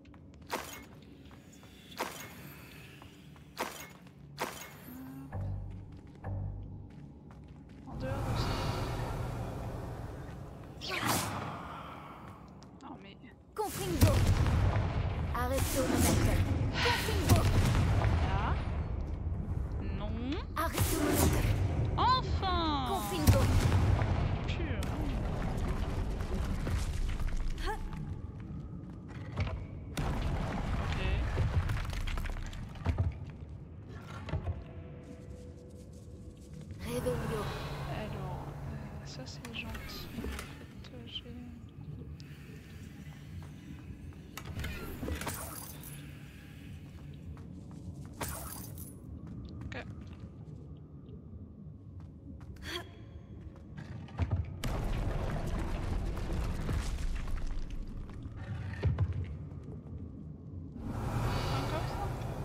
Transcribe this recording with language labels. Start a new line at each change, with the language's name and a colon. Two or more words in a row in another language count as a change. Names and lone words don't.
French: En dehors de ça. Non mais... Confringo. Arrêtez au momentum. Confringo. Là. Non. Arrêtez au momentum. Enfin. Confringo. Pur. Ok. Revelio. Alors, ça c'est gentil. En fait, j'ai... Ok. Encore ça?